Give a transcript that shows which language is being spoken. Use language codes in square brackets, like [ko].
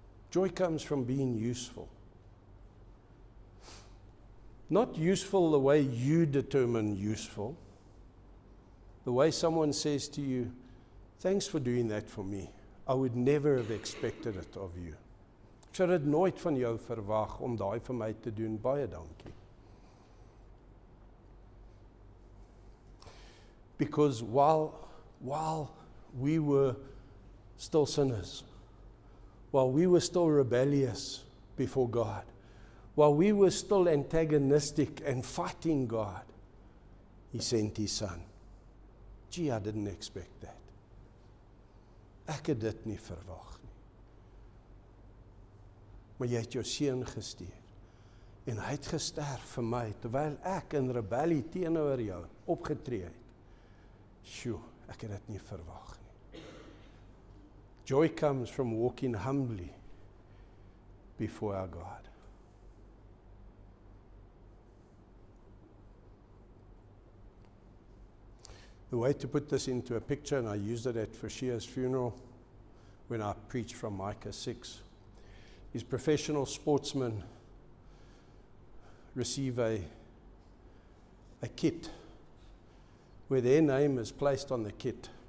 [en] Joy comes from being useful. Not useful the way you determine useful. The way someone says to you, thanks for doing that for me. I would never have expected it of you. [af] Ek sou dit nooit van jou verwag om daai vir my te doen. Baie dankie. [en] Because while we were still sinners, while we were still rebellious before God, while we were still antagonistic and fighting God, He sent His Son. Gee, I didn't expect that. [af] Ek het dit nie verwag nie. Maar jy het jou seun gestuur. En hy het gesterf vir my, terwyl ek in rebellie teenoor jou opgetree het. Sjoe, ek het dit nie verwag nie. [en] Joy comes from walking humbly before our God. The way to put this into a picture, and I used it at Fashia's funeral when I preached from Micah 6, is professional sportsmen receive a kit where their name is placed on the kit.